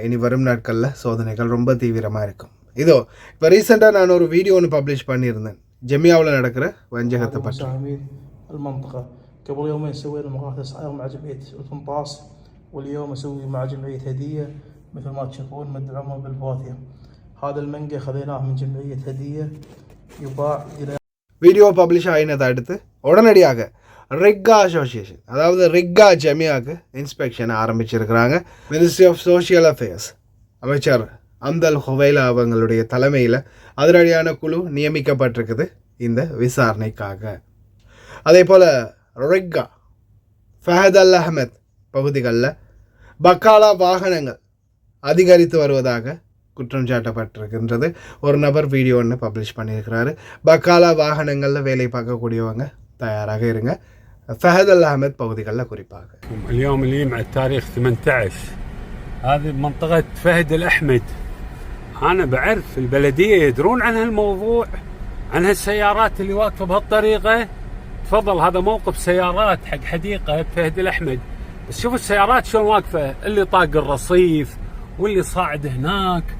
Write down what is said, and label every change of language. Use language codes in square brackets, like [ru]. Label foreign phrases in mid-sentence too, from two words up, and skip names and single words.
[ta] இனி வரும் நாட்களில் சோதனைகள் ரொம்ப தீவிரமாக இருக்கும். இதோ இப்போ ரீசெண்டாக நான் ஒரு வீடியோ ஒன்று பப்ளிஷ் பண்ணியிருந்தேன் ஜெமியாவில் நடக்கிற வஞ்சகத்தை பற்றி. [ar] المنطقة قبل يومين سوينا مقاطع صغيرة مع جمعية القنطاس، واليوم أسوي مع جمعية هدية مثل ما تشوفون مدعومة بالفواكه. هذا المانجا خذيناه من جمعية هدية يباع إلى [ta] வீடியோ பப்ளிஷ் ஆகினதை அடுத்து உடனடியாக ரிக்கா அசோசியேஷன் அதாவது ரிக்கா ஜெமியாவுக்கு இன்ஸ்பெக்ஷன் ஆரம்பிச்சிருக்கிறாங்க. [en] Ministry of Social Affairs [ta] அமைச்சர் அம்தல் ஹுவைலா அவங்களுடைய தலைமையில் அதிரடியான குழு நியமிக்கப்பட்டிருக்குது இந்த விசாரணைக்காக. அதே போல் ரிக்கா ஃபஹத் அல் அஹமத் பகுதிகளில் பக்காலா வாகனங்கள் அதிகரித்து வருவதாக குற்றம் சாட்டப்பட்டிருக்கின்றது. ஒரு நபர் வீடியோ ஒன்று பப்ளிஷ் பண்ணியிருக்கிறாரு. பக்காலா வாகனங்களில் வேலை பார்க்கக்கூடியவங்க தயாராக இருங்க. [ar] فهد الأحمد بوغدي كوريباغ. اليوم اللي مع التاريخ 18 هذه منطقة فهد الأحمد. أنا بعرف البلدية يدرون عن هالموضوع، عن هالسيارات اللي واقفة بهالطريقة. تفضل هذا موقف سيارات حق حديقة فهد الأحمد، بس شوفوا السيارات شلون واقفة، اللي طاق الرصيف واللي صاعد هناك.